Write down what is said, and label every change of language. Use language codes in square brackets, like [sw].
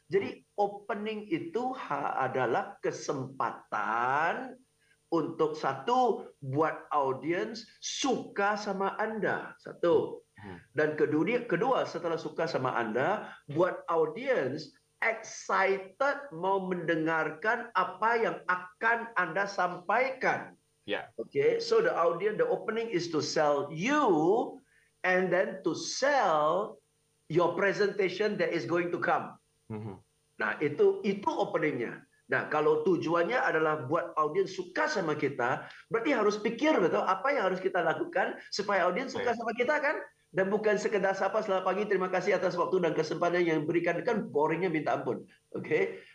[id] Jadi opening itu adalah kesempatan untuk satu buat audiens suka sama Anda. Satu. Dan kedua setelah suka sama Anda, buat audiens excited mau mendengarkan apa yang akan Anda sampaikan. Yeah. [en] Okay, so the audience, the opening is to sell you, and then to sell your presentation that is going to come. [id] Nah, itu openingnya. Nah, kalau tujuannya adalah buat audiens suka sama kita, berarti harus pikir betul apa yang harus kita lakukan supaya audiens suka sama kita kan? Dan bukan sekedar sapa selamat pagi, terima kasih atas waktu dan kesempatan yang diberikan, kan boringnya minta ampun. Oke?